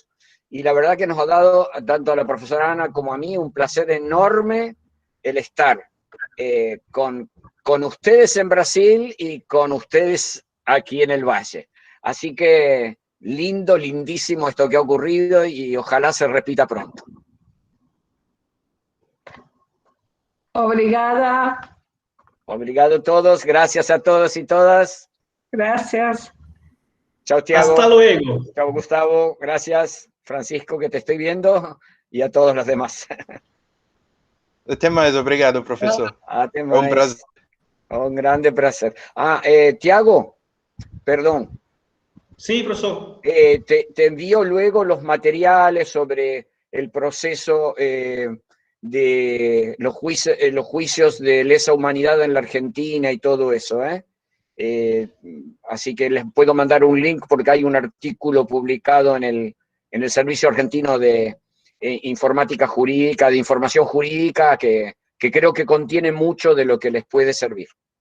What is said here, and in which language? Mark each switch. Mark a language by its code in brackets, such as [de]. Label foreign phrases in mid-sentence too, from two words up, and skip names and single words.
[es] Y la verdad que nos ha dado, tanto a la profesora Ana como a mí, un placer enorme el estar con ustedes en Brasil y con ustedes aquí en el Valle. Así que lindísimo esto que ha ocurrido y ojalá se repita pronto. [pt] Obrigada. Obrigado a todos, [es] gracias a todos y todas. Gracias. Chao, Tiago. Hasta luego. Chao, Gustavo. Gracias, Francisco, que te estoy viendo, y a todos los demás. [pt] Até mais, obrigado, professor. Até mais. É um prazer. [es] Un grande placer. Tiago, perdón. Sí, profesor. Te envío luego los materiales sobre el proceso de los juicios de lesa humanidad en la Argentina y todo eso, así que les puedo mandar un link porque hay un artículo publicado en el Servicio Argentino de Informática Jurídica, de Información Jurídica, que creo que contiene mucho de lo que les puede servir.